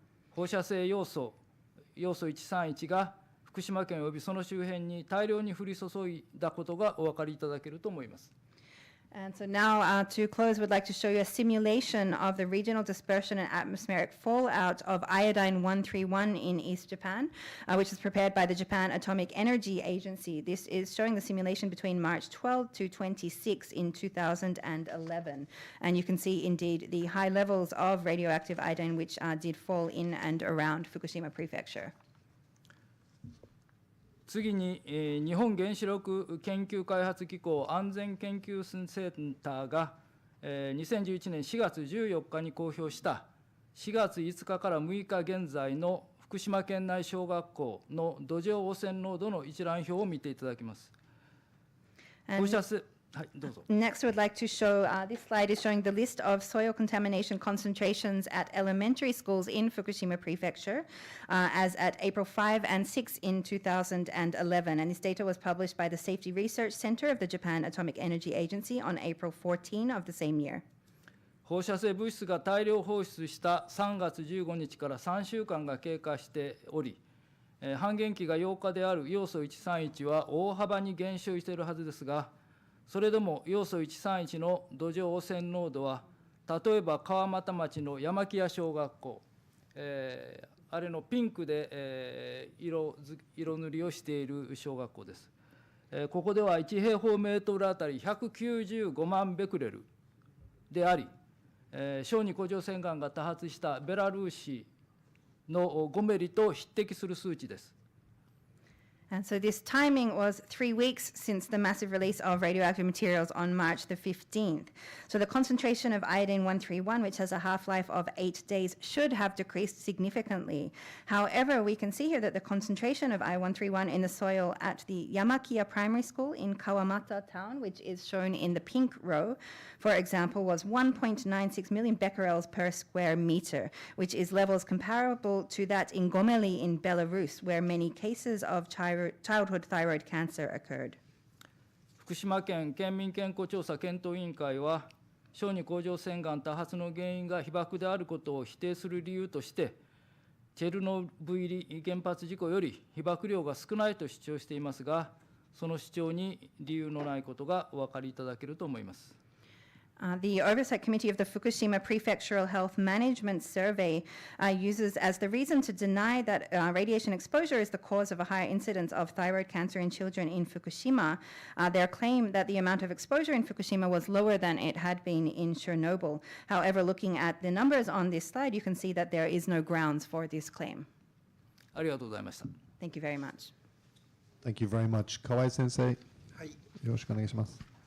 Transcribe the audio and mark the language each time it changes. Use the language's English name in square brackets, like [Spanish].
[Japanese] 放射性要素131が福島県およびその周辺に大量に降り注いだことがお分かりいただけると思います。 [English] And so now, to close, we'd like to show you a simulation of the regional dispersion and atmospheric fallout of iodine-131 in East Japan, which is prepared by the Japan Atomic Energy Agency. This is showing the simulation between March 12 to 26 in 2011. And you can see, indeed, the high levels of radioactive iodine which did fall in and around Fukushima Prefecture. [Japanese] 次に、日本原子力研究開発機構安全研究センターが、2011年4月14日に公表した4月5日から6日現在の福島県内小学校の土壌汚染濃度の一覧表を見ていただきます。放射性、はい、どうぞ。 [English] Next, I would like to show, this slide is showing the list of soil contamination concentrations at elementary schools in Fukushima Prefecture as at April 5 and 6 in 2011. And this data was published by the Safety Research Center of the Japan Atomic Energy Agency on April 14 of the same year. [Japanese] 放射性物質が大量放出した3月15日から3週間が経過しており、半減期が8日である要素131は大幅に減少しているはずですが、それでも要素131の土壌汚染濃度は、例えば川俣町の山木屋小学校、あれのピンクで、色塗りをしている小学校です。ここでは1平方メートルあたり195万ベクレルであり、小児甲状腺がんが多発したベラルーシのゴメリと匹敵する数値です。 [English] And so this timing was 3 weeks since the massive release of radioactive materials on March the 15th. So the concentration of iodine-131, which has a half-life of 8 days, should have decreased significantly. However, we can see here that the concentration of I-131 in the soil at the Yamakiya Primary School in Kawamata town, which is shown in the pink row, for example, was 1.96 million becquerels per square meter, which is levels comparable to that in Gomeli in Belarus, where many cases of childhood thyroid cancer occurred. [Japanese] 福島県県民健康調査検討委員会は、小児甲状腺がん多発の原因が被爆であることを否定する理由として、チェルノブイリ原発事故より被爆量が少ないと主張していますが、その主張に理由のないことがお分かりいただけると思います。 [English] The Oversight Committee of the Fukushima Prefectural Health Management Survey uses as the reason to deny that radiation exposure is the cause of a higher incidence of thyroid cancer in children in Fukushima, their claim that the amount of exposure in Fukushima was lower than it had been in Chernobyl. However, looking at the numbers on this slide, you can see that there is no grounds for this claim. [Japanese] ありがとうございました。 [English] Thank you very much. Thank you very much. Kawai sensei, [Japanese] はい、よろしくお願いします。